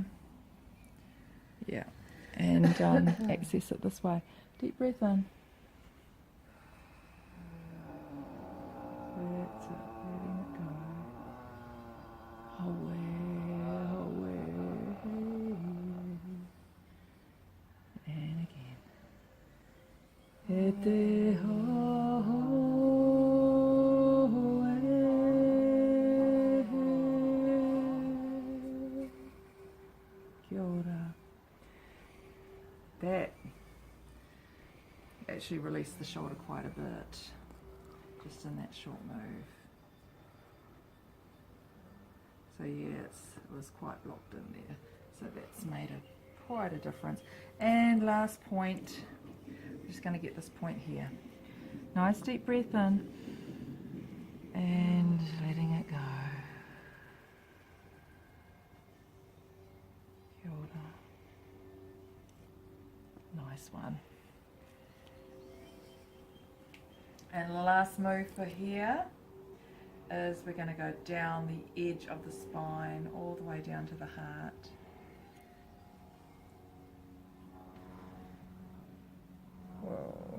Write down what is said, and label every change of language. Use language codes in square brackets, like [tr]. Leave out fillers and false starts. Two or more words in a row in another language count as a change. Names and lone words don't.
[en] Yeah, and access it this way. Deep breath in. That's it, letting it go. Away. And again. [mi] Kia ora. [en] That actually released the shoulder quite a bit, just in that short move. So yeah, it was quite blocked in there. So that's made quite a difference. And last point, I'm just going to get this point here. Nice deep breath in and letting it go. [mi] Kia ora. [en] Nice one. And the last move for here is we're going to go down the edge of the spine all the way down to the heart. Whoa.